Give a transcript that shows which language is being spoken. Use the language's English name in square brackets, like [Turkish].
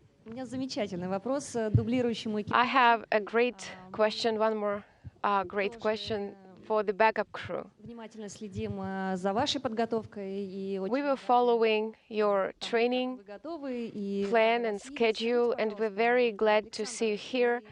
[Russian] У меня замечательный вопрос дублирующему экипажу. [English] I have a great question, one more great question for the backup crew. [Russian] Внимательно следим за вашей подготовкой и [English] We were following your training plan and schedule, and we're very glad to see you here.